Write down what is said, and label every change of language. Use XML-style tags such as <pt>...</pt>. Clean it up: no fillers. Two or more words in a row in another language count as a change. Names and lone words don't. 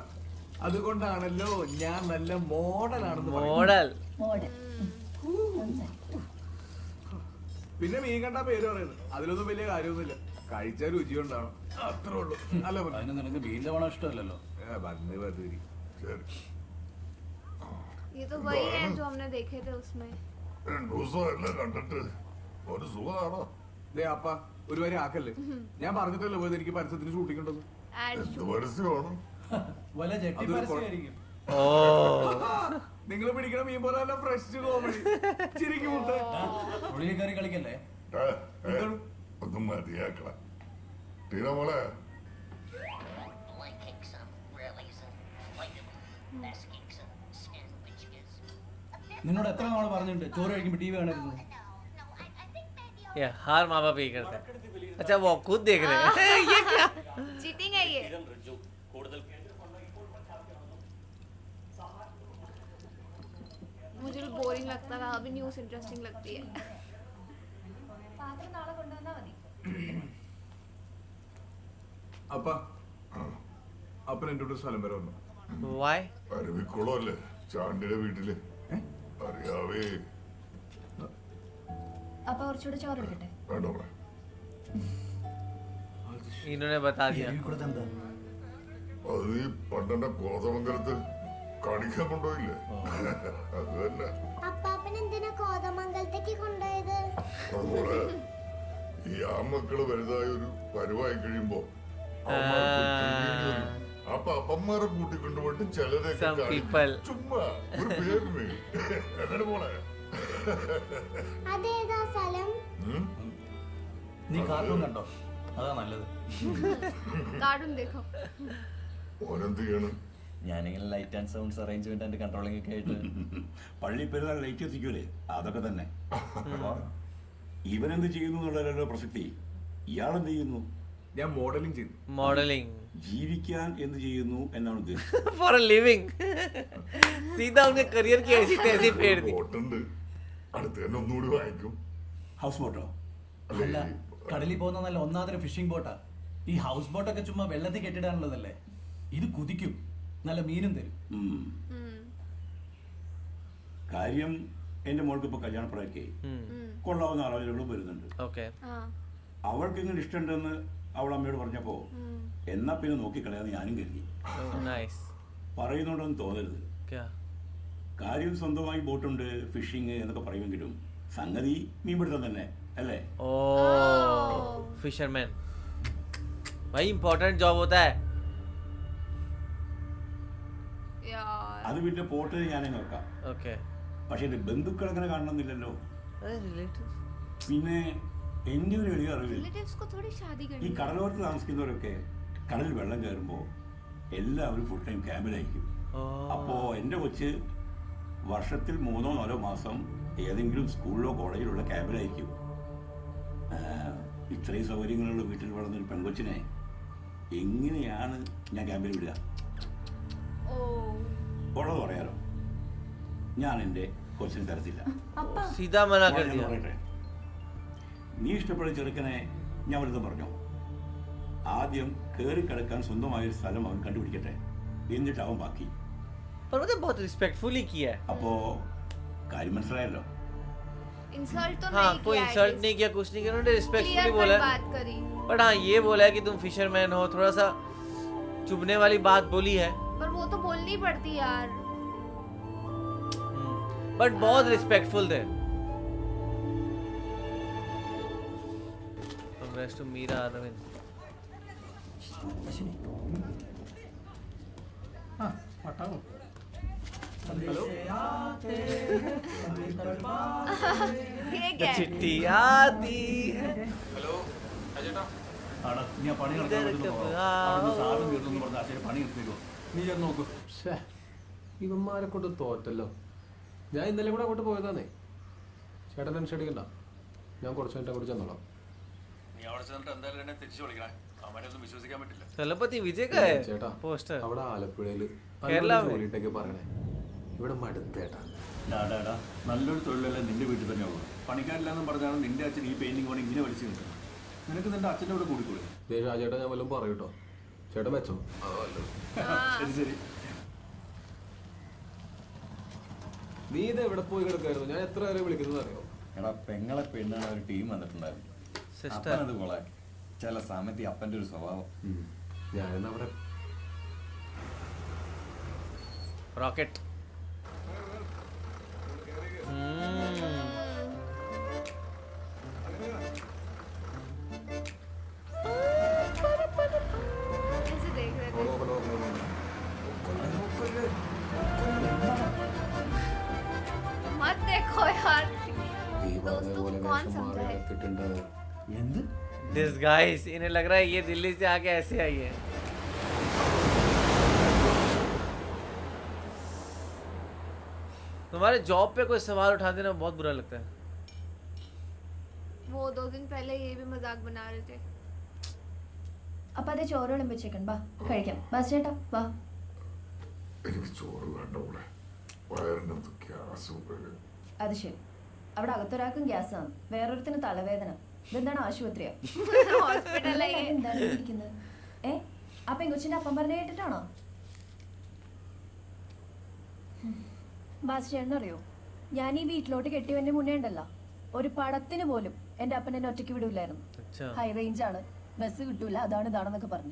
<ml>അതുകൊണ്ടാണല്ലോ ഞാൻ നല്ല മോഡലാണെന്ന് പറയുന്നത്.</ml> <hi>मॉडल.</hi> <ml>മോഡൽ. പിന്നെ മീൻ കണ്ട പേര് പറയുന്നത് അതിലൊന്നും വലിയ കാര്യമൊന്നുമില്ല. കഴിച്ച രുചി ഉണ്ടാവണം, അത്രേ ഉള്ളൂ. അല്ല അതിന് നിനക്ക് മീൻ്റെ മണം ഇഷ്ടമല്ലല്ലോ. ശരി.</ml> <hi>ये तो वही है जो हमने देखे थे उसमें.</hi> <ml>കണ്ടിട്ട് ഒരു സുഖമാണോ? ദേ അപ്പ ഒരു വരെ ആക്കല്ലേ. ഞാൻ പറഞ്ഞിട്ടല്ലോ പോയത് എനിക്ക് പരസ്യത്തിന് ഷൂട്ടിംഗ് ഉണ്ടെന്ന്.</ml> <en>Ad</en> <ml>എന്ത് പരസ്യമാണ്? വല്ല ജെട്ടി അതൊരു പരസ്യമായിരിക്കും. ओ നിങ്ങൾ പിടിക്കണ മീൻ പോലെ നല്ല ഫ്രഷ് കോമഡി. ചിരിക്കും മുത്തേ. ഒളിയിൽ കയറി കളിക്കല്ലേ. ഒന്ന് മതിയാക്കണം. ടീന മോളെ, നിന്നോട് എത്ര നാൾ പറഞ്ഞിട്ടുണ്ട് ചോറ് കഴിക്കുമ്പോൾ ടി വി കാണരുത്?</ml> <hi>ये हर माँ बाप यही करते हैं. अच्छा वो खुद देख रहे हैं. ये क्या? चीटिंग है ये. मुझे भी बोरिंग लगता था, अभी</hi> <en>news interesting</en> <hi>लगती है.</hi> <ml>പാത്രം നാളെ കൊണ്ടുവന്നാ മതി. അപ്പ അപ്പൻ എന്റെ ഒരു സ്ഥലം വരെ വന്നു.</ml> <en>Why?</en> <ml>അരുവിക്കുളമല്ലേ ചാണ്ടിയുടെ വീട്ടില്? അറിയാവേ. അപ്പൊ കുറച്ചുകൂടെ ചോറ് എടുക്കട്ടെ? വേണ്ട മോളെ.</ml> <hi>इन्होंने बता दिया.</hi> <ml>അത് ഈ പണ്ടെന്നെ കോതമംഗലത്ത് കാണിക്കാൻ കൊണ്ടുപോയില്ലേ? അത് തന്നെ. അപ്പാപ്പൻ എന്തിനാ കോതമംഗലത്തേക്ക് കൊണ്ടുപോയത്? അതുപോലെ ഈ ആമക്കള് വലുതായി ഒരു പരുവായി കഴിയുമ്പോ അവന്മാർക്ക് പേടി വരും. അപ്പൊ അപ്പന്മാരെ കൂട്ടിക്കൊണ്ടുപോയിട്ട് ചിലരൊക്കെ</ml> <en>Some</en> <ml>കാണിക്കും.</ml> <en>people.</en> <ml>ചുമ്മാ ഒരു പേരിന് എന്നിട്ട് മോളെ അതേതാ സ്ഥലം? നീ കാർട്ടൂൺ കണ്ടോ? അതാ നല്ലത്.</ml> <hi>कार्टून देखो.</hi> <ml>ഓനെന്ത് ചെയ്യണം? ഞാനിങ്ങനെ</ml> <en>light and sounds arrangement and controlling</en> <ml>ഒക്കെ ആയിട്ട് പള്ളി പെരുന്നാൾ ലൈറ്റ് എത്തിക്കൂലേ, അതൊക്കെ തന്നെ. ഇവനെന്ത് ചെയ്യുന്നു എന്നുള്ളതല്ലോ പ്രസക്തി. ഇയാളെന്ത് ചെയ്യുന്നു? ഞാൻ മോഡലിംഗ് ചെയ്തു.</ml> <hi>मॉडलिंग</hi> <ml>ജീവിക്കാൻ എന്ത് ചെയ്യുന്നു എന്നാണ് ഉദ്ദേശിച്ചത്.</ml> <en>for a living.</en> <hi>सीधा उनके करियर की ऐसी तैसी फेर दी.</hi> <ml>ബോട്ടുണ്ട്. അടുത്ത് തന്നെ ഒന്നുകൂടി വാങ്ങിക്കും.</ml> <en>house boat?</en> <ml>അല്ല, കടലിൽ പോകുന്ന നല്ല ഒന്നാമതൊരു</ml> <en>fishing boat.</en> <ml>ഈ</ml> <en>house boat</en> <ml>ചുമ്മാ വെള്ളത്തിൽ കെട്ടിടാനുള്ളതല്ലേ. ഇത് കുതിക്കും, നല്ല മീനും തരും. കാര്യം എന്റെ മോൾക്ക് ഇപ്പൊ കല്യാണപ്രായക്കായി. കൊള്ളാവുന്ന ആലോചനകളും വരുന്നുണ്ട്.</ml> <hi>ओके.</hi> <ml>അവൾക്ക് ഇങ്ങനെ ഇഷ്ടമുണ്ടെന്ന് അവൾ അമ്മയോട് പറഞ്ഞപ്പോ എന്നാ പിന്നെ നോക്കിക്കളയാന്ന് ഞാനും കരുതി.</ml> <hi>नाइस.</hi> <ml>പറയുന്നുണ്ടെന്ന് തോന്നരുത്.</ml> <hi>क्या?</hi> <ml>കാര്യം സ്വന്തമായി ബോട്ടുണ്ട്, ഫിഷിങ് എന്നൊക്കെ പറയുമെങ്കിലും സംഗതി മീൻപിടുത്തം തന്നെ അല്ലേ?</ml> <hi>ओ फिशरमैन. भाई</hi> <en>important job</en> <hi>होता है. यार.</hi> <ml>അത് പിന്നെ പോട്ട് ഞാനങ്ങ് വെക്കാം.</ml> <hi>ओके.</hi> <ml>പക്ഷെ എന്റെ ബന്ധുക്കൾ അങ്ങനെ കാണണമെന്നില്ലല്ലോ.</ml> <hi>अरे रिलेटिव.</hi> <ml>പിന്നെ എന്റെ ഒരു എളിയ അറിവിൽ</ml> <hi>रिलेटिव्स को थोड़ी शादी</hi> <ml>ഈ</ml> <hi>करनी है.</hi> <ml>കടലോരത്ത് താമസിക്കുന്നവരൊക്കെ കടലിൽ വെള്ളം കയറുമ്പോൾ എല്ലാവരും</ml> <en>full time</en> <ml>ക്യാമ്പിലായിരിക്കും. അപ്പോ എന്റെ കൊച്ച് വർഷത്തിൽ 3-4 മാസം ഏതെങ്കിലും സ്കൂളിലോ കോളേജിലുള്ള ക്യാമ്പിലായിരിക്കും. ഇത്രയും സൗകര്യങ്ങളുള്ള വീട്ടിൽ വളർന്നൊരു പെൺകൊച്ചിനെ എങ്ങനെയാണ് ഞാൻ ക്യാമ്പിൽ വിടുക? ഉള്ളത് പറയാലോ, ഞാൻ എൻ്റെ കൊച്ചിനെ തരത്തില്ല.</ml> <hi>सीधा मना कर</hi> <ml>ഞാൻ</ml> <hi>दिया.</hi> <ml>പറയട്ടെ, നീ ഇഷ്ടപ്പെടുന്ന ചെറുക്കനെ ഞാൻ വലുതും പറഞ്ഞോ, ആദ്യം കയറി കിടക്കാൻ സ്വന്തമായൊരു സ്ഥലം അവൻ കണ്ടുപിടിക്കട്ടെ, എന്നിട്ട് അവൻ ബാക്കി.</ml> <hi>पर मतलब बहुत रिस्पेक्टफुली किया है.</hi> <ml>അപ്പോ കാര്യം മനസ്സിലായല്ലോ.</ml> <hi>इंसल्ट तो हाँ, नहीं कोई किया इंसल्ट नहीं किया, कुछ नहीं किया, उन्होंने रिस्पेक्टफुली क्लियर बोला. बात करी, बट हाँ ये बोला है कि तुम फिशरमैन हो, थोड़ा सा चुभने वाली बात बोली है. पर वो तो बोलनी पड़ती यार. बट बहुत रिस्पेक्टफुल थे.</hi> <en>Congrats to Meera Arvind.</en> <hi>ये क्या है? चिट्ठी आती है.</hi> <ml>ആടാ, നീ ആ പണി നടത്താൻ വേണ്ടി നോക്കോ. അവിടുന്ന് സാധനം തീർന്നു പറഞ്ഞാൽ ശരി പണി നിർത്തിക്കോ. നീ ചെന്ന് നോക്കൂ. ഇവന്മാരെ കൊണ്ട് തോറ്റല്ലോ. ഞാൻ ഇന്നലെ കൂടെ അങ്ങോട്ട് പോയതാന്നേ. ചേട്ടൻ ടെൻഷൻ അടിക്കണ്ട, ഞാൻ കുറച്ച് കഴിഞ്ഞിട്ട് അങ്ങോട്ട് ചെന്നോളാം. നീ അവിടെ ചെന്നിട്ട് എന്തായാലും എന്നെ തിരിച്ചു വിളിക്കണേ. അവനൊന്നും വിശ്വസിക്കാൻ പറ്റില്ല.</ml> <hi>तलपति विजय का है</hi> <ml>ചേട്ടാ</ml> <hi>पोस्टर.</hi> <ml>അവിടെ ആലപ്പുഴയില് കേരള ജോലിട്ടൊക്കെ പറയണേ. ഇവിടെ മടുത്തേട്ടാ. ഡാടാ, നല്ലൊരു തൊഴിലല്ലേ നിന്റെ വീട്ടിൽ തന്നെ ഉള്ളൂ. പണിക്കാരില്ലെന്നും പറഞ്ഞാണ് നിന്റെ അച്ഛൻ ഈ പെയിന്റിംഗ് പണി ഇങ്ങനെ വലിച്ചു കിട്ടുന്നത്. നിനക്ക് നിന്റെ അച്ഛൻ്റെ കൂടെ കൂടിക്കൂടെ? രാജേട്ടാ ഞാൻ വല്ലതും പറയൂട്ടോ. ചേട്ടൻ വെച്ചോ. ശരി ശരി. നീ ഇത് എവിടെ പോയി കിടക്കായിരുന്നു? ഞാൻ എത്ര നേരം വിളിക്കുന്നത് അറിയോ? എടാ, പെങ്ങളെ പെണ്ണാണ് ഒരു ടീം വന്നിട്ടുണ്ടായിരുന്നു. അപ്പനത് കൊളാക്കി. ചില സമയത്ത് അപ്പൻ്റെ ഒരു സ്വഭാവം. ഞാനെന്നാ അവിടെ</ml> <hi>रॉकेट. ऐसे देख रहे थे. मत देखो यार.</hi> <ml>ഈ പറഞ്ഞ</ml> <hi>दोस्तों</hi> <ml>പോലെ</ml> <hi>को कौन</hi> <ml>വേഷം മാറി</ml> <hi>समझाए?</hi> <ml>എടുത്തിട്ടുണ്ട്. എന്ത്?</ml> <en>This guys,</en> <hi>इन्हें लग रहा है ये दिल्ली से आके ऐसे आई है. तुम्हारे जॉब पे कोई सवाल उठा देना बहुत बुरा लगता है. वो 2 दिन पहले ये भी मजाक बना रहे थे.</hi> <ml>അപ്പൊ അത് ചോറ് വിളമ്പിച്ചേക്കൻ, വാ കഴിക്കാം. ബസ് ചേട്ടാ വാ. എനിക്ക് ചോറ് വേണ്ട ഇവിടെ, വയറിനകത്ത് ഗ്യാസ് പോലെ. അത് ശരി, അവിടെ അകത്തൊരാൾക്കും ഗ്യാസാണ്, വേറൊരുത്തിന് തലവേദന. ഇതെന്താണ് ആശുപത്രിയാ?</ml> <hi>हॉस्पिटल है ये.</hi> <ml>എന്താണ് ഈ ഇരിക്കുന്നത്? ആ പെങ്കൊച്ചിന്റെ അപ്പം പറഞ്ഞ കേട്ടിട്ടാണോ? ബാസ് ചേട്ടനറിയോ, ഞാൻ ഈ വീട്ടിലോട്ട് കെട്ടിയവന്റെ മുന്നേ ഉണ്ടല്ലോ, ഒരു പടത്തിന് പോലും എന്റെ അപ്പൻ എന്നെ ഒറ്റയ്ക്ക് വിടൂലായിരുന്നു.</ml> <en>high range</en> <ml>ആണ്, ബസ് കിട്ടൂല, അതാണ് ഇതാണെന്നൊക്കെ പറഞ്ഞു.</ml>